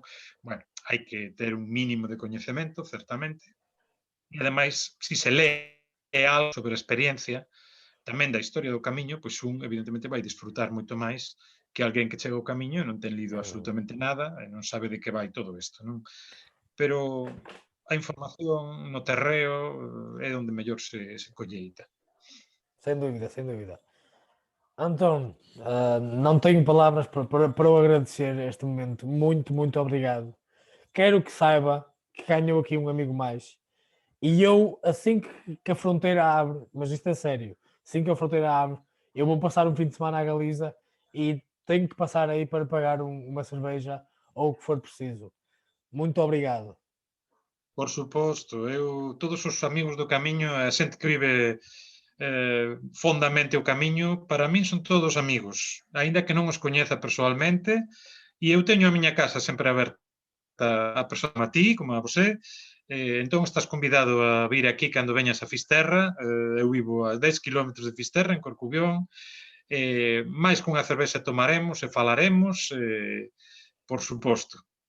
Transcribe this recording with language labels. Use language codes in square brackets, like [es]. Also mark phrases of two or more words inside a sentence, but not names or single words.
[gl] Bueno, hai que ter un mínimo de coñecemento, certamente, e ademais, si se lee algo sobre a experiencia, tamén da historia do camiño, pois un evidentemente vai disfrutar moito máis que alguén que chega ao camiño e non ten lido absolutamente nada e non sabe de que vai todo isto, non? Pero a información no terreo é onde mellor se colleita. [pt] Sem dúvida, sem dúvida. Antón, não tenho palavras para o agradecer este momento. Muito, muito obrigado. Quero que saiba que ganhou aqui um amigo mais. E eu, assim que a fronteira abre, mas isto é sério, assim que a fronteira abre, eu vou passar um fim de semana à Galiza e tenho que passar aí para pagar uma cerveja ou o que for preciso. Muito obrigado. [gl] Por suposto, todos os amigos do camiño, a xente que vive fondamente o camiño, para min son todos amigos, aínda que non os coñeza persoalmente, e eu teño a miña casa sempre aberta a persoa como a ti, como a você, entón estás convidado a vir aquí cando veñas a Fisterra, eu vivo a 10 km de Fisterra, en Corcubión, máis que unha cervexa tomaremos e falaremos, por suposto.